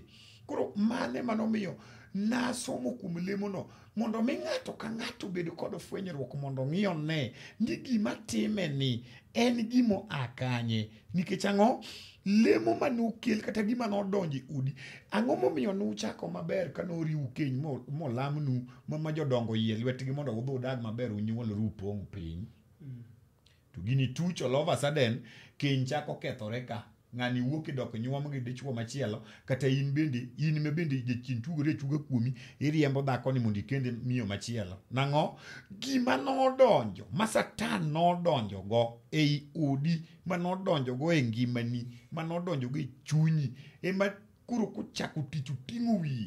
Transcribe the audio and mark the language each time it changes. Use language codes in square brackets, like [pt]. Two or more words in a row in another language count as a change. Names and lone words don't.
[luo] Koro mane manomiyo nasomo kuom lemo no, mondo mi ng'ato ka ng'ato bed kod fwenyruok, mondo ng'iyo ne ni gima time ni en gimo akanye. Nikech ang'o? Lemo manokel kata gima nodonje udi, ang'o momiyo nuchako maber ka noriu keny molamnu ma jodongo yie lwetgi mondo udhi udag maber, unyuolru upong' piny. To gini tuch [en] all of a sudden [luo] keny chako kethore ka. Ng'ani wuok idok nyuom gi dichuo machielo, kata in me bende jachien tugore chuga kuomi, iriembo dhako ni mondo ikende miyo machielo. Nang'o? Gima nodonjo, ma Satan nodonjo go ei odi, ma nodonjo go e ngimani, ma nodonjo go e chunyi, ema kuro kuchako tich uting'o wiye.